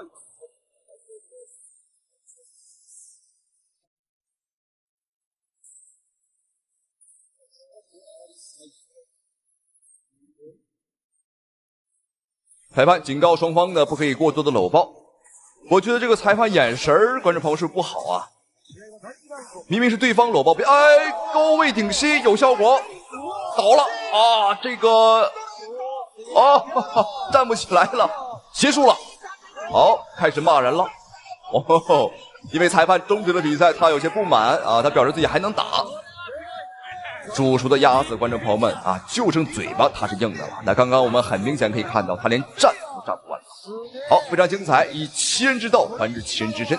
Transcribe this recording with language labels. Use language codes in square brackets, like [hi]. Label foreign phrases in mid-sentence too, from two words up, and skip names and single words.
[zh] 裁判警告雙方呢，不可以過多的摟抱。我覺得這個裁判眼神兒，觀眾朋友是不好啊。明明是對方摟抱，哎，高位頂膝有效果，倒了啊，這個。哦，站不起來了，結束了。好，開始罵人了。哦，因為裁判終止了比賽，他有些不滿啊，他表示自己還能打。煮熟的鴨子，觀眾朋友們啊，就剩嘴巴它是硬的了。那剛剛我們很明顯可以看到，他連站都站不穩了。好，非常精彩，以其人之道還治其人之身。